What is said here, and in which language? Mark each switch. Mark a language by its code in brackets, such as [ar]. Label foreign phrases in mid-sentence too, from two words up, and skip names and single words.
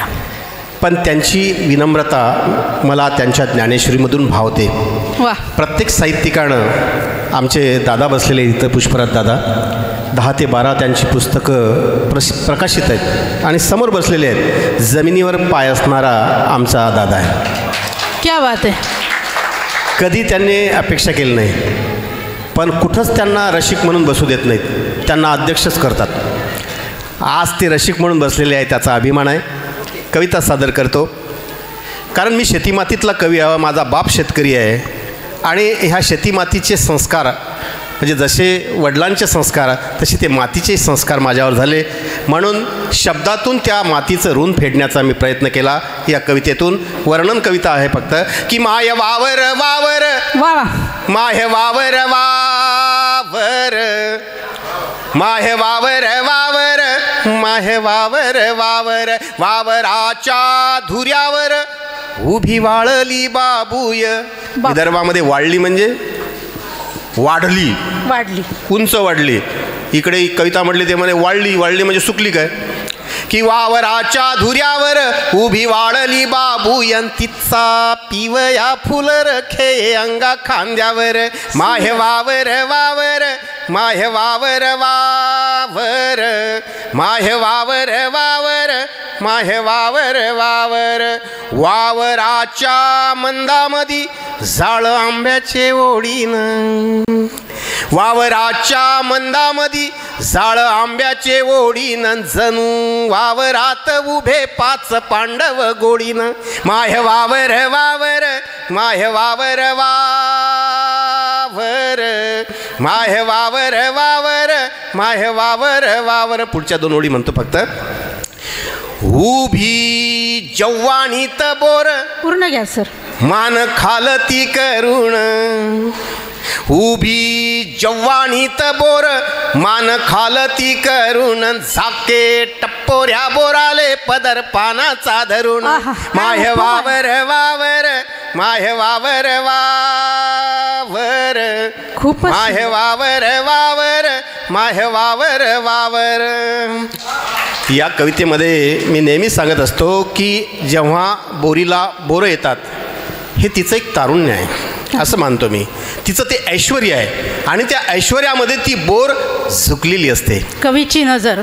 [mr] पण त्यांची विनम्रता मला त्यांच्या ज्ञानेश्वरीमधून भावते. प्रत्येक साहित्यिकानं, आमचे दादा बसलेले इथं पुष्पराज दादा, 10 ते 12 त्यांची पुस्तकं प्रकाशित आहेत आणि समोर बसलेले आहेत. जमिनीवर पाय असणारा आमचा दादा आहे. [hi] क्या बात [mr] आहे. कधी त्यांनी अपेक्षा केली नाही, पण कुठंच त्यांना रसिक म्हणून बसू देत नाहीत, त्यांना अध्यक्षच करतात. आज ते रसिक म्हणून बसलेले आहे, त्याचा अभिमान आहे. कविता सादर करतो कारण मी शेतीमातीतला कवी आहे. माझा बाप शेतकरी आहे आणि ह्या शेतीमातीचे संस्कार म्हणजे जसे वडिलांचे संस्कार तसे ते मातीचे संस्कार माझ्यावर झाले. म्हणून शब्दातून त्या मातीचं ऋण फेडण्याचा मी प्रयत्न केला. या कवितेतून वर्णन कविता आहे फक्त की माय वावर वावर वा माय वावर वावर माहे वावर वावर माहे वावर वावर वावराच्या धुऱ्यावर उभी वाळली बाबूय. विदर्भामध्ये वाढली म्हणजे वाढली, उंच वाढली. इकडे कविता म्हटली ते म्हणे वाढली, वाढली म्हणजे सुकली काय की वावराच्या धुऱ्यावर उभी वाळली बाबूय तिचा पिवया फुल रखे अंगा खांद्यावर. माहे वावर वावर माहे वावर वावर माहे वावर वावर माहे वावर वावर वावराच्या मंदामधी जाळ आंब्याचे ओढीन. वावराच्या मंदामधी जाळ आंब्याचे ओढीन जणू वावरात उभे 5 पांडव गोडीन. माहे वावर वावर माहे वावर वावर माहे वावर वावर माहे वावर वावर. पुढच्या 2 ओळी म्हणतो फक्त. उभी जव्वानीत बोर पूर्ण घ्या सर. मान खालती करुण. उभी जव्वानीत बोर मान खालती करून झाके टप्पोऱ्या बोराले पदर पानाचा धरून. माहे वावर वावर माहे वावर वावर खूप माहे वावर वावर माहे वावर वावर. या कवितेमध्ये मी नेहमी सांगत असतो की जेव्हा बोरीला बोरं येतात हे तिचं एक तारुण्य आहे असं मानतो मी. तिचं ते ऐश्वर्य आहे आणि त्या ऐश्वर्यामध्ये ती बोर झुकलेली असते. कवीची नजर.